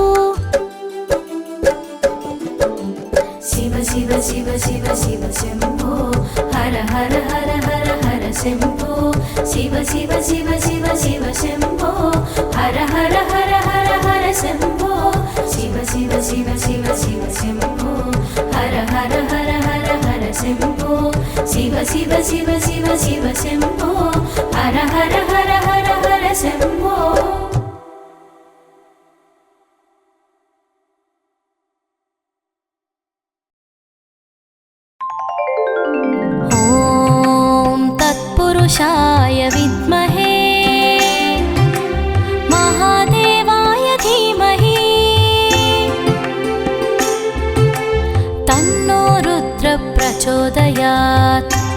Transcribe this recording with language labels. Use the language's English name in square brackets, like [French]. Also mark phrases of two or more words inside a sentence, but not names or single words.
[Sanskrit] शिव शिव शिव शिव शिव शम्भो हर हर हर हर हर शम्भो शिव शिव शिव शिव शिव शम्भो हर हर हर हर हर शम्भो शिव शिव शिव शिव शिव शम्भो हर हर हर हर हर शम्भो शिव शिव शिव शिव शिव शम्भो हर हर हर हर हर शम्भो पुरुषाय विद्महे महादेवाय धीमहि तन्नो रुद्र प्रचोदयात् प्रचोदयात्।